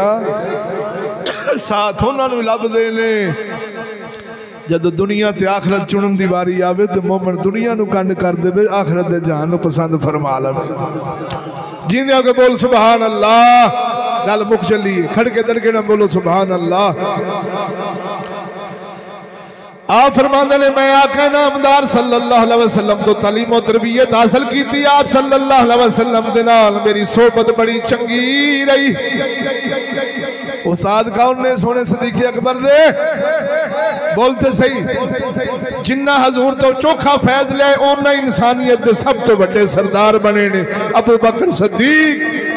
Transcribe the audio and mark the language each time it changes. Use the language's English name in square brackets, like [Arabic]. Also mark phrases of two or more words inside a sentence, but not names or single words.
[Punjabi] ساتھ انہاں نوں لبھدے نے جد دنیا تے آخرت چنن دی واری آوے تے مومن دنیا نوں کنڈ کر دیوے، آخرت دے جہان نوں پسند فرما لوے. جندے اگے بول [Arabic] سبحان الله. [Punjabi] گل مک چلی کھڑکے دڑکے نہ بولو [Arabic] سبحان الله. [Urdu] آپ فرماتے نے میں آقا نامدار [Arabic] صلى الله عليه وسلم [Urdu] تو تعلیم اور تربیت حاصل کی تھی. [Punjabi] آپ [Arabic] صلى الله عليه وسلم [Punjabi] دے نال میری صحبت بڑی چنگی رہی. استاد کون نے؟ سوہنے صدیق اکبر دے. [Urdu] بولتے صحیح. [Punjabi] جنہاں حضور تو چوکھا فیض لیا اونا انسانیت دے سب تو بڑے سردار بنے نے ابو بکر صدیق.